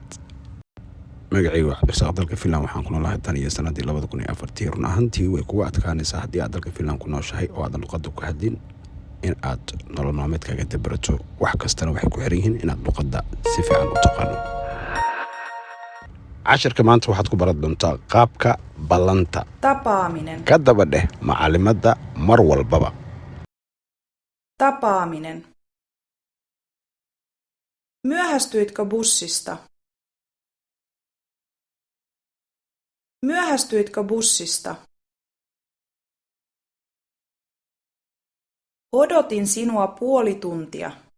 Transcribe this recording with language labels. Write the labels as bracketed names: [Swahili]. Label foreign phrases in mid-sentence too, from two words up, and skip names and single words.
[Somali] magacaygu Cabdirasaaq dalka Finland waxaan ku noolahay tan iyo sanadii 2004 run ahaantii way kugu adkaanaysaa haddii aad dalka Finland ku nooshahay oo aadan luqadda ku hadlin in aad nolol maalmeedkaaga dabarato wax kastana waxay ku xiran yihiin inaad luqadda si fiican u taqaano. cashirka maanta waxaad ku baran doontaa qaabka ballanta [Finnish] Tapaaminen. [Somali] ka daba dheh macalimadda mar walbaba. [Finnish] Tapaaminen. Myöhästyitkö bussista? Myöhästyitkö bussista? Odotin sinua puoli tuntia.